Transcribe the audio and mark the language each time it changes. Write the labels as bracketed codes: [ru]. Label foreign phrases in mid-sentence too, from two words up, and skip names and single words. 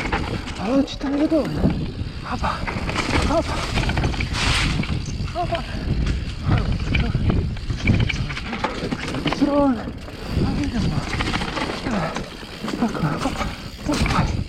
[hr] Ali očito mi je dovoljno. Hapa, hapa, hapa. Srone. A idemo. Tako, hapa, hapa.